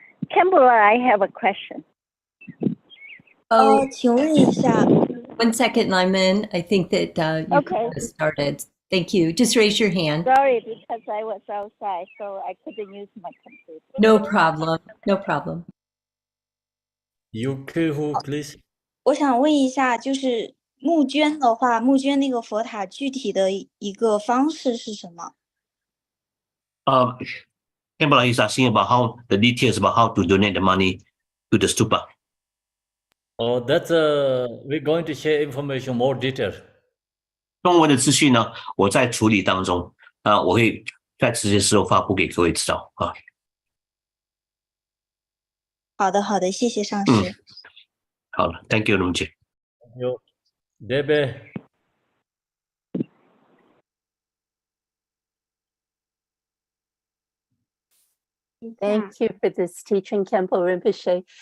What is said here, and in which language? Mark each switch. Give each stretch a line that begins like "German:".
English: Campbell, I have a question. Oh,
Chinese: 请问一下，
English: 1 second, Lyman. I think that you Okay. got started. Thank you. Just raise your hand. Sorry, because I was outside, so I couldn't use my computer. No problem. No problem. Yuku who, please?
Chinese: 我想问一下，就是募捐的话，募捐那个佛塔具体的一个方式是什么？
English: Campbell is asking about how the details about how to donate the money to the stupa. Oh, that's we're going to share information more detail.
Chinese: 中文的资讯呢，我在处理当中我会在直接时候发布给各位知道啊。好的，好的，谢谢上师。好了 ，
English: Thank you，
Chinese: 龙姐。
English: You, Debe. Thank you for this teaching, Khenpo Rinpoche.